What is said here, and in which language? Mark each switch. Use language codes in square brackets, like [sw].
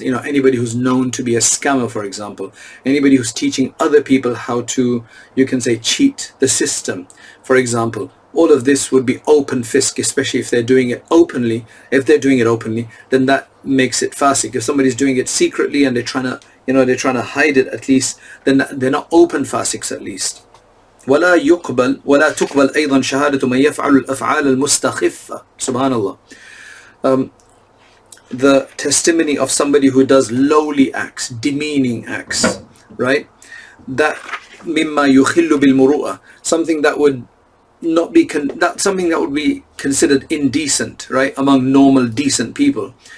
[en] Anybody who's known to be a scammer, for example, anybody who's teaching other people how to, you can say, cheat the system, for example. All of this would be open fisk, especially if they're doing it openly. If they're doing it openly, then that makes it fasiq. If somebody's doing it secretly and they're trying to hide it, at least, then they're not open fasiqs at least. [ar] ولا تقبل أيضا شهادة من يفعل الأفعال المستخفة. [en] Subhanallah. The testimony of somebody who does lowly acts, demeaning acts, right? That [ar] مما يخل بالمروءة, [en] something that would not be something that would be considered indecent, right, among normal decent people.